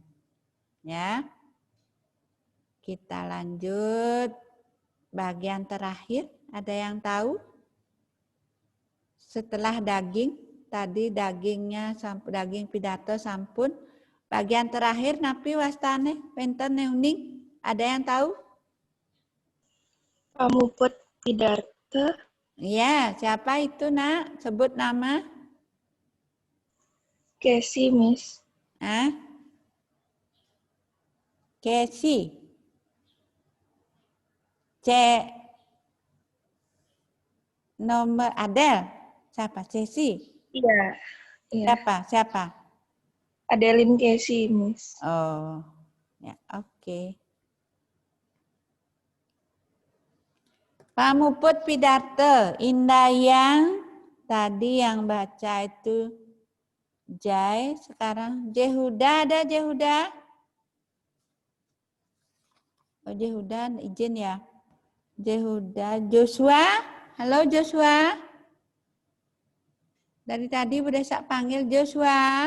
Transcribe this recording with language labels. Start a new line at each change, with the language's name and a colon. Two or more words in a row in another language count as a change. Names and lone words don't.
Indonesian: Ya. Kita lanjut bagian terakhir. Ada yang tahu? Setelah daging, tadi dagingnya daging pidato sampun. Bagian terakhir
Balinese: napi wastane penten neuning.
Indonesian: Ada yang tahu?
Balinese: Pamuput pidarto.
Indonesian: Iya, siapa itu nak? Sebut nama. Kesi, Miss. Kesi. Nomor Adel. Siapa? Cesi? Iya. Siapa? Adeline Kesi, Miss. Oh, ya, oke.
Balinese: Pamuput pidato,
Indonesian: Indayang tadi yang baca itu Jai, sekarang Jehuda, ada Jehuda? Oh, Jehuda izin ya. Jehuda, Joshua, halo Joshua. Dari tadi udah saya panggil Joshua.